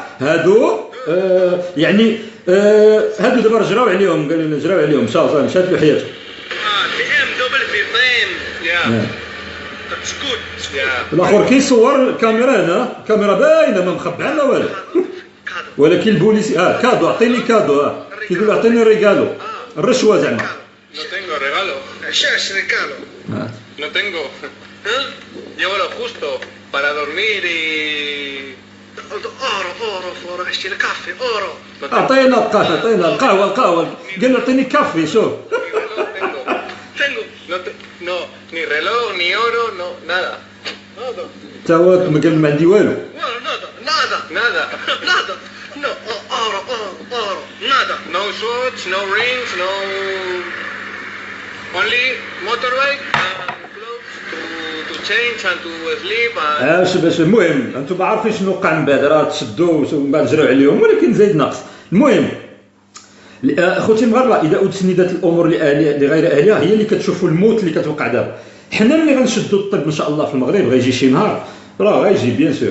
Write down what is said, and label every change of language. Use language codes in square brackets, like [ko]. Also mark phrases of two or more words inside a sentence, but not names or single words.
[ar] هادو يعني هادو دابا رجعوا عليهم، قالوا لنا جراو عليهم شادوا حياته. الاخر كيصور الكاميرا هنا، الكاميرا باينه ما مخبعه لا والو. ولكن البوليس كادو، عطيني كادو، كيقول عطيني ريغالو، الرشوه زعما. [es] No tengo regalo. No tengo. Llevo lo justo para dormir y... Oro, [ar] اشتري كافي، oro. عطينا القهوه، قال له عطيني كافي. شوف [es] No, ni reloj, ni oro, no, nada. [ar] تا هو قال ما عندي والو. [es] Nada. No, oro, nada. [en] No watch, no rings, no... Only motorbike and clothes to change and to sleep and... [ar] باش المهم انتم عارفين شنو وقع من بعد، راه تشدوا ومن بعد جراو عليهم، ولكن زايد ناقص. المهم اخوتي المغاربه، اذا اسندت الامور لغير اهلها هي اللي كتشوفوا الموت اللي كتوقع دابا. حنا ملي غنشدوا الطب ان شاء الله في المغرب غيجي شي نهار، راه غيجي [fr] bien sûr.